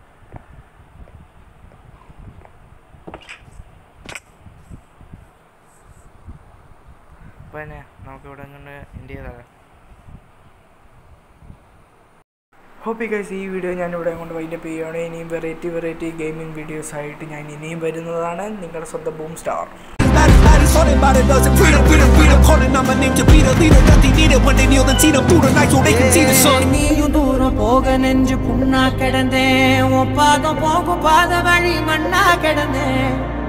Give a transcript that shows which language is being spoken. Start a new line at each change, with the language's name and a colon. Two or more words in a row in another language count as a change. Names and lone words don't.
Malayalam: അപ്പോൾ തന്നെ നമുക്കിവിടെ കൊണ്ട് എൻ്റെ ചെയ്താലോ.
English: hope guys
Malayalam: ഈ വീഡിയോ ഞാനിവിടെ കൊണ്ട് വൈൻഡപ്പ് ചെയ്യുകയാണ്. ഇനിയും
English: variety gaming videos
Malayalam: ആയിട്ട് ഞാൻ ഇനിയും വരുന്നതാണ്. നിങ്ങളുടെ സ്വന്തം ബൂം സ്റ്റാർ.
Tamil: நீயும் தூரம் போக நெஞ்சு புண்ணா கிடந்தேன், ஒப்பாதம் போகும் பாத வழி மண்ணா கிடந்தேன்.